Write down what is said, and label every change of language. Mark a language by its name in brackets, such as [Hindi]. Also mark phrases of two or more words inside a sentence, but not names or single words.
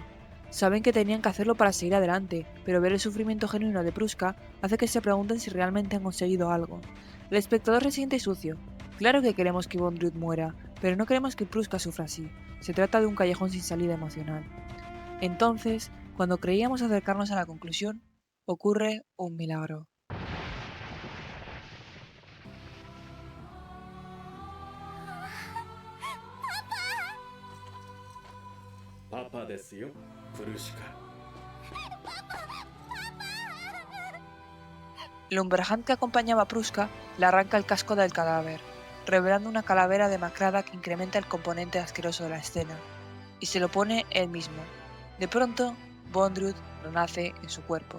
[Spanish] Saben que tenían que hacerlo para seguir adelante, pero ver el sufrimiento genuino de Pruska hace que se pregunten si realmente han conseguido algo. El espectador se siente sucio. Claro que queremos que Bondrewd muera, pero no queremos que Pruska sufra así, se trata de un callejón sin salida emocional. Entonces, cuando creíamos acercarnos a la conclusión, ocurre un milagro. [Japanese] パパですよ、プルシカ。 [Spanish] El Umberhand que acompañaba a Pruska le arranca el casco del cadáver, revelando una calavera demacrada que incrementa el componente asqueroso de la escena, y se lo pone él mismo. De pronto, Bondrud renace en su cuerpo.